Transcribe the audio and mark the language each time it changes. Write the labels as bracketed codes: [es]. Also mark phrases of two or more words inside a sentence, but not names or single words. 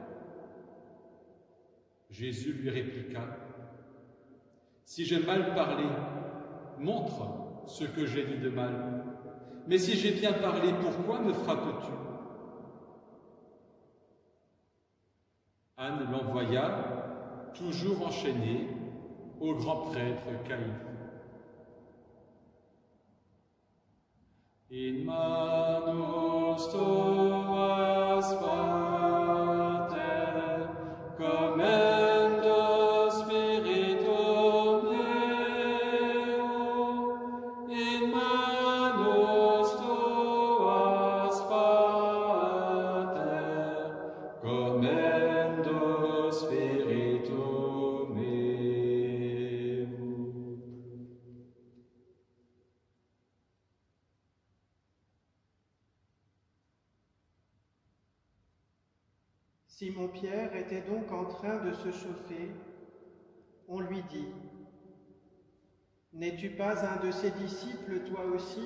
[fr] Jésus lui répliqua « Si j'ai mal parlé, montre ce que j'ai dit de mal. Mais si j'ai bien parlé, pourquoi me frappes-tu » Anne l'envoya, toujours enchaîné, au grand prêtre Caïphe. [la] In manus tuas Pater, commendo spiritum meum, in manus tuas Pater, commendo spiritum meum. [fr] Simon-Pierre était donc en train de se chauffer. On lui dit, « N'es-tu pas un de ses disciples, toi aussi ?»